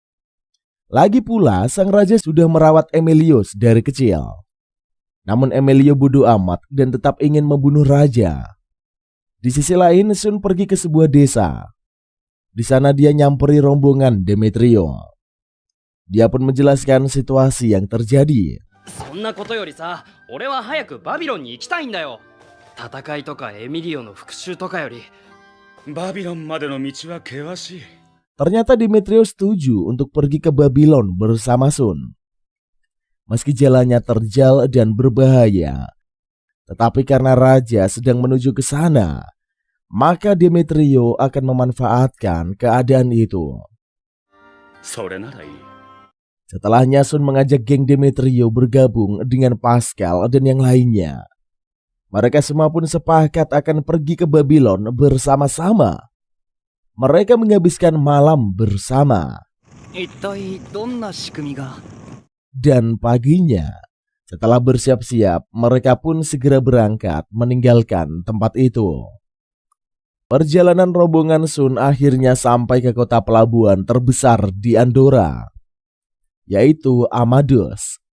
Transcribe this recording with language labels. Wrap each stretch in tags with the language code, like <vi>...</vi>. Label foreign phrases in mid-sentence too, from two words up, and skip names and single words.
<id>Lagi pula, sang raja sudah merawat Emilio dari kecil. Namun Emilio bodoh amat dan tetap ingin membunuh raja. Di sisi lain, Sun pergi ke sebuah desa. Di sana dia nyamperi rombongan Demetrio. Dia pun menjelaskan situasi yang terjadi.</id> <ja>そんなことよりさ、俺は早くバビロンに行きたいんだよ。戦いとかエミリオの復讐とかより。バビロンまでの道は険しい。</ja> <id>Ternyata Demetrio setuju untuk pergi ke Babylon bersama Sun. Meski jalannya terjal dan berbahaya, tetapi karena raja sedang menuju ke sana, maka Demetrio akan memanfaatkan keadaan itu.</id> <ja>それならいい。</ja> <id>Setelahnya Sun mengajak geng Demetrio bergabung dengan Pascal dan yang lainnya. Mereka semua pun sepakat akan pergi ke Babylon bersama-sama. Mereka menghabiskan malam bersama.</id> <ja>一体どんな仕組みが。</ja> <id>Dan paginya, setelah bersiap-siap, mereka pun segera berangkat meninggalkan tempat itu. Perjalanan rombongan Sun akhirnya sampai ke kota pelabuhan terbesar di Andorra, yaitu Amadeus.</id>